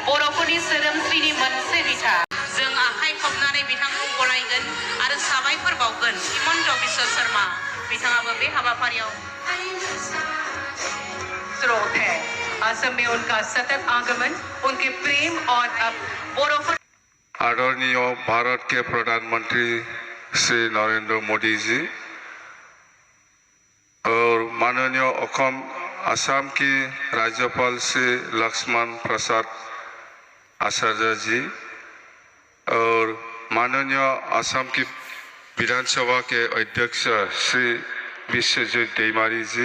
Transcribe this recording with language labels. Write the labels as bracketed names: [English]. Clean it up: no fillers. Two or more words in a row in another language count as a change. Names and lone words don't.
[Bodo] बर'फोरनि सोदोमस्रिनि मोनसे बिथा जों आखाइ खबनानै बिथांखौ बरायगोन आरो साबायखर बावगोन। हिमन्त बिश्व शर्मा बिथाङाबो बे हाबाफारियाव [Hindi] स्रोत है। असम में उनका सतत आगमन उनके प्रेम और बर'फोर आदरणीय भारत के प्रधानमंत्री श्री नरेंद्र मोदी जी और माननीय असम की राज्यपाल श्री लक्ष्मण प्रसाद आचार्य जी और माननीय असम की विधानसभा के अध्यक्ष श्री विश्वजित दैमारी जी